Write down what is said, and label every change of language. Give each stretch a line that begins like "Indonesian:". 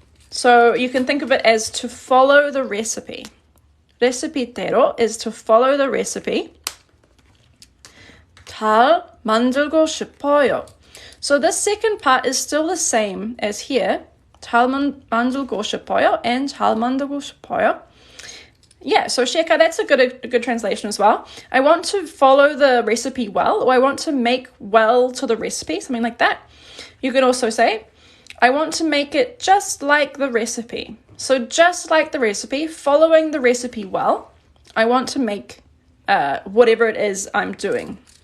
English: So you can think of it as to follow the recipe. 레시피대로 is to follow the recipe.
Korean: 잘 만들고 싶어요.
English: So this second part is still the same as here.
Korean: 잘 만들고 싶어요 and 잘 만들고 싶어요.
English: Yeah, so Sheka, that's a good translation as well. I want to follow the recipe well, or I want to make well to the recipe, something like that. You could also say, I want to make it just like the recipe. So just like the recipe, following the recipe well, I want to make whatever it is I'm doing.